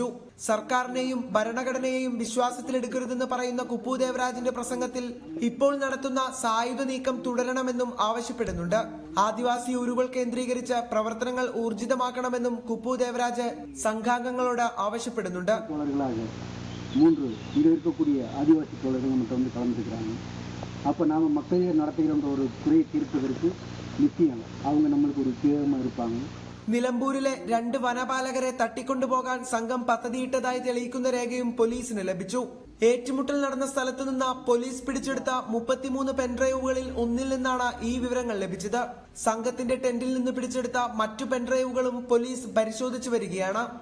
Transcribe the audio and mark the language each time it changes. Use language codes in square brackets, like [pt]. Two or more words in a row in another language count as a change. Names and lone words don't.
[ml] സർക്കാരിനെയും ഭരണഘടനയെയും വിശ്വാസത്തിലെടുക്കരുതെന്ന് പറയുന്ന കുപ്പു ദേവരാജിന്റെ പ്രസംഗത്തിൽ ഇപ്പോൾ നടത്തുന്ന സായുധ നീക്കം തുടരണമെന്നും ആവശ്യപ്പെടുന്നുണ്ട്. ആദിവാസി ഊരുകൾ കേന്ദ്രീകരിച്ച് പ്രവർത്തനങ്ങൾ ഊർജിതമാക്കണമെന്നും കുപ്പു ദേവരാജ് സംഘാംഗങ്ങളോട് ആവശ്യപ്പെടുന്നുണ്ട്. [ta] 3 இங்கே இருக்கக்கூடிய ஆதிவாசி தோழர்கள் நம்மகிட்ட வந்து கலந்துக்கிறாங்க. அப்போ நாம் மக்களே நடத்துகிற ஒரு குறையை தீர்ப்பதற்கு நிச்சயம் அவங்க நம்மளுக்கு ஒரு உபயோகமாக இருப்பாங்க. [ml] നിലമ്പൂരിലെ 2 വനപാലകരെ തട്ടിക്കൊണ്ടുപോകാൻ സംഘം പദ്ധതിയിട്ടതായി തെളിയിക്കുന്ന രേഖയും പോലീസിന് ലഭിച്ചു. ഏറ്റുമുട്ടൽ നടന്ന സ്ഥലത്തു നിന്ന് പോലീസ് പിടിച്ചെടുത്ത 33 പെൻഡ്രൈവുകളിൽ ഒന്നിൽ നിന്നാണ് ഈ വിവരങ്ങൾ ലഭിച്ചത്. സംഘത്തിന്റെ ടെന്റിൽ നിന്ന് പിടിച്ചെടുത്ത മറ്റു പെൻഡ്രൈവുകളും പോലീസ് പരിശോധിച്ചു വരികയാണ്.